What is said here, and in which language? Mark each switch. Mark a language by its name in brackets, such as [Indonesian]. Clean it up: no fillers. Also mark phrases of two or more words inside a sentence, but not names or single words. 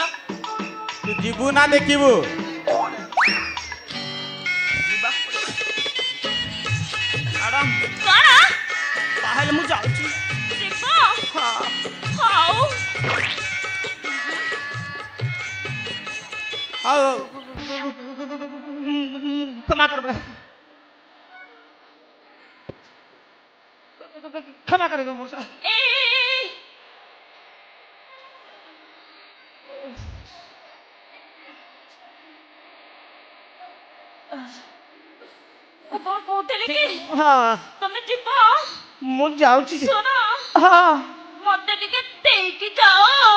[Odia] ତୁ ଯିବୁ ନା ଦେଖିବୁ ମ୍ୟାଡାମ କଣ ତାହେଲେ ମୁଁ ଯାଉଛି। ଯିବ? ହଁ ହଉ। ଆଉ [Bangla] ক্ষমা করবে ক্ষমা করে দেবো মশা। [Odia] এই କଣ କହୁଥିଲି କି ହଁ ତମେ ଯିବ? ମୁଁ ଯାଉଛି। ଶୁଣ ହଁ ମତେ ଟିକେ ଦେଇକି ଯାଅ।